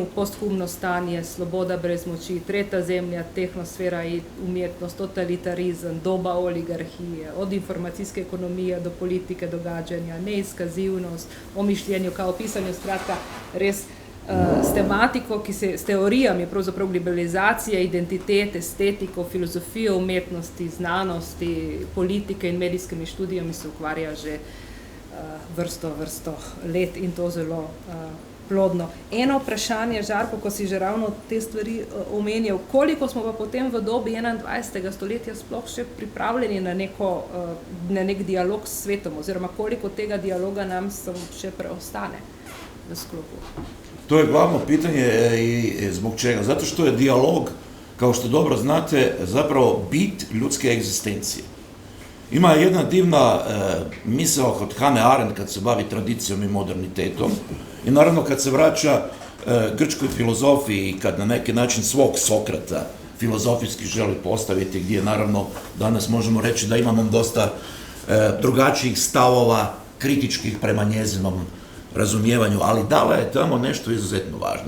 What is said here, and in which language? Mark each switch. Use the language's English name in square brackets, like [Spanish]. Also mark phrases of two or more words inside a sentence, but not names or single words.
[Slovenian] Posthumno stanje, Sloboda brez moči, Tretja zemlja, Tehnosfera in umetnost, Totalitarizem, Doba oligarhije, od informacijske ekonomije do politike događanja, Neizkazivnost, o mišljenju kao pisanju, skratka res s tematiko, s teorijami pravzaprav globalizacije, identitete, estetiko, filozofijo umetnosti, znanosti, politike in medijskimi študijami se ukvarja že vrsto let in to zelo plodno. Eno vprašanje, Žarko, ko si že ravno te stvari omenjal, koliko smo pa potem v dobi 21. stoletja sploh še pripravljeni na nek dialog s svetom, oziroma koliko tega dialoga nam še preostane v sklopu? [Croatian] To je glavno pitanje i zbog čega. Zato što je dijalog, kao što dobro znate, zapravo bit ljudske egzistencije. Ima jedna divna misao kod Hannah Arendt kad se bavi tradicijom i modernitetom i naravno kad se vraća grčkoj filozofiji i kad na neki način svog Sokrata filozofijski želi postaviti, gdje naravno danas možemo reći da imamo dosta drugačijih stavova, kritičkih prema njezinom razumijevanju, ali dala je tamo nešto izuzetno važno.